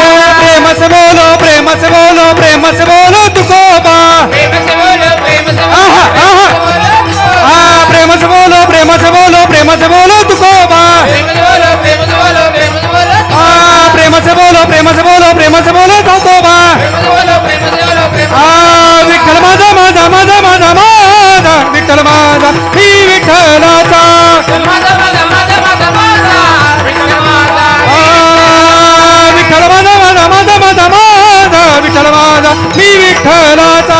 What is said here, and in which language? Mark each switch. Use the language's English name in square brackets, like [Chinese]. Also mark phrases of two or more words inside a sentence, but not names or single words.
[Hindi] प्रेम से बोलो प्रेम से बोलो प्रेम से बोलो तुकोबा प्रेम से बोलो प्रेम से आहा, आहा। प्रेम से बोलो प्रेम से बोलो प्रेम से बोलो तुकोबा प्रेम से बोलो प्रेम से बोलो प्रेम से बोलो प्रेम से बोलो प्रेम से बोलो प्रेम से बोलो सावतोबा प्रेम से बोलो प्रेम से बोलो प्रेम [Marathi] विठ्ठल माझा माझा माझा माझा माझा विठ्ठल माझा मी विठ्ठलाचा माझा माझा माझा माझा माझा विठ्ठल माझा विठ्ठल माझा माझा माझा माझा माझा विठ्ठल माझा मी विठ्ठलाचा